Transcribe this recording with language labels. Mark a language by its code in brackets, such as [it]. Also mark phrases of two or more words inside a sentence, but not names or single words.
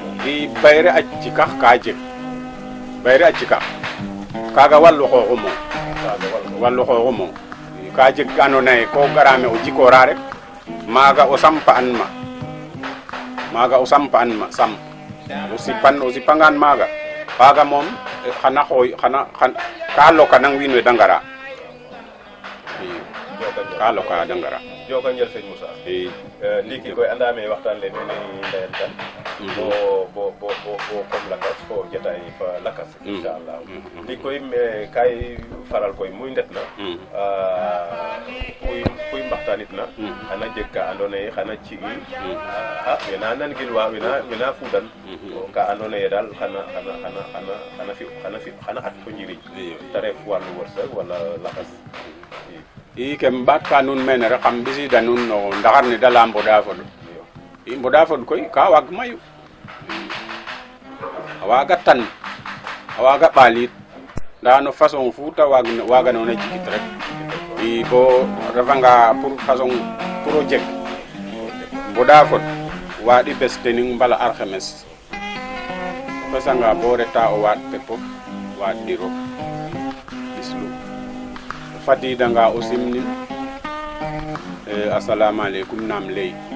[srr] i bayre a jikax ka jeg bayre a jikax kaga wallu xooxumo wallu xooxumo ka jeg andoona yee ko garame o jikoora rek maaga o sampa'an ma maaga o sampa'an ma samp o sipangaan maaga kaaga moom xana xooy xana ka loka nang wiin we da ngara ka loka da ngara joka njel sëñ Moussa ndiki koy andame waxtaan le nene ndeyal tan bo comme lakas fo jotaay fa lakas inshallah ndiki koy kay faral koy muy ndet na kuy mbaxtanit na xana jeg ka andona ye xana ci wena nan gilwa wena fudan ka andona ye dal xana at fo njiriñ te ref wàllu wërsëg wala lakas i kem ɓaat ka nuun mene rek xam ɓisida nuun no ndaxar ne da leya mboda fod i mboda fod koy ka waag mayu a waaga tan a waaga ɓaalit nda no façon fu te waaganoona jikit rek i bo refanga [fr] pour façon pour [srr] o jeg mboda fod waaɗi bes tening mbala arxemes o xesanga bo reta o waaɗ pepof waaɗ ɗiro ɓislu fadidanga o simnin [ar] السلام عليكم [srr] nam ley